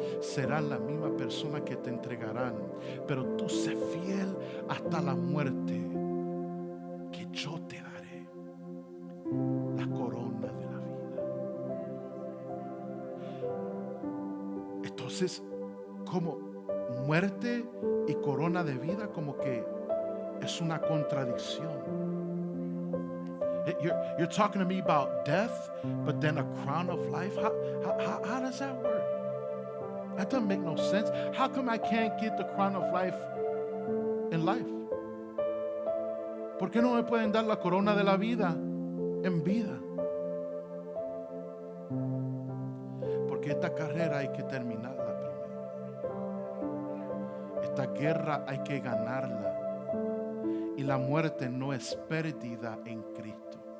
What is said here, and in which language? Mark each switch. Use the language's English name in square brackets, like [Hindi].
[Spanish] Serán la misma persona que te entregarán. Pero tú sé fiel hasta la muerte, que yo te daré la corona de la vida. Entonces, como muerte y corona de vida, como que es una contradicción. [English] You're talking to me about death, but then a crown of life. How does that work? That doesn't make no sense. How come I can't get the crown of life in life? [Spanish] ¿Por qué no me pueden dar la corona de la vida en vida? Porque esta carrera hay que terminarla primero. Esta guerra hay que ganarla. Y la muerte no es pérdida en Cristo.